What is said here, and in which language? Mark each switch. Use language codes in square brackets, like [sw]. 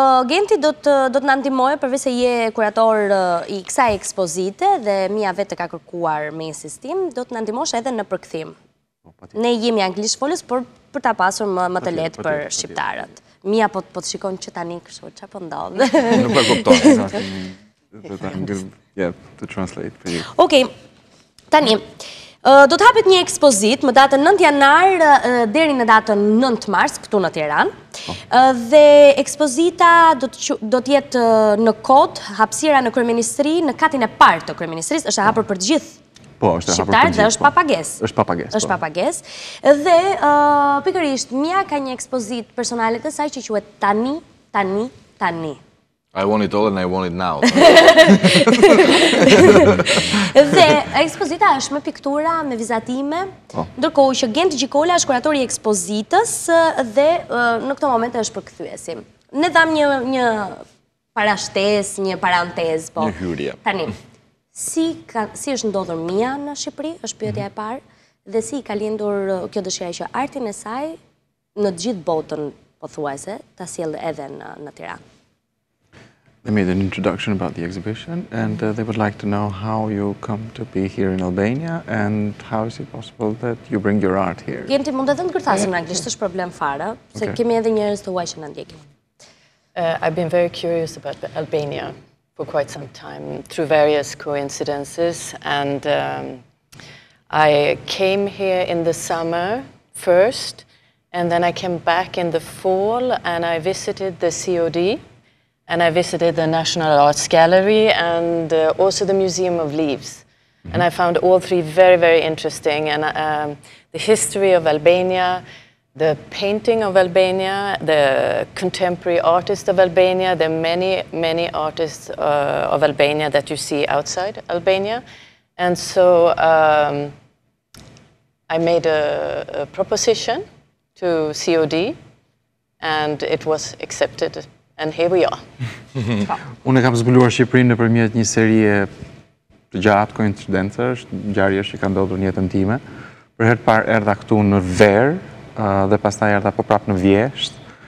[sq] Genti do të na ndihmojë, përveç se je kurator i kësaj ekspozite dhe Mia vetë ka kërkuar me insistim, do të na ndihmosh edhe në përkthim. Ne jemi anglisht folës, por për ta pasur më të lehtë për shqiptarët. Mia po të shikon që tani kështu, çfarë po ndodh? Nuk e kuptoj. [en] But I'm good, yeah, to translate for you. [sq] Okej, tani, do të hapet një ekspozitë më datën 9 janar deri në datën 9 mars këtu në Tiranë. Dhe ekspozita do të jetë në KOD, hapësira në Kryeministri, në katin e parë të Kryeministrisë, është e hapur për të gjithë shqiptarët dhe është papagesë. Është papagesë. Është papagesë. Dhe pikërisht Mia ka një ekspozitë personale të saj që quhet Tani, Tani, Tani. [en] I want it all and I want it now. [sq] Dhe ekspozita është me piktura, me vizatime, ndërkohë që Edi Ramës është kuratori i ekspozitës dhe në këto momente është përkthyesi. Ne dham një parashtesë, një parantezë, po. Një hyrje. Tani, si është ndodhur Mia në Shqipëri, është pyetja e parë, dhe si ka lindur kjo dëshira që artin e saj në të gjithë botën, pothuajse, ta sjellë edhe në Tiranë. [en] They made an introduction about the exhibition, and they would like to know how you come to be here in Albania and how is it possible that you bring your art here. [sq] Genti, mund edhe në kërthasin në anglisht, është problem fare, se kemi edhe njerëz të huaj që në ndjekin. [en] I've been very curious about Albania for quite some time through various coincidences, and I came here in the summer first, and then I came back in the fall and I visited the KOD. And I visited the National Arts Gallery and also the Museum of Leaves. And I found all three very, very interesting. And the history of Albania, the painting of Albania, the contemporary artists of Albania, the many, many artists of Albania that you see outside Albania. And so I made a proposition to KOD and it was accepted. And here we are. [sq] Unë kam zbuluar Shqipërinë nëpërmjet një serie të gjatë koincidencash, ngjarjesh që kanë ndodhur në jetën time. Për herë të parë erdha këtu në verë dhe pastaj erdha po prapë në Vjeshtë.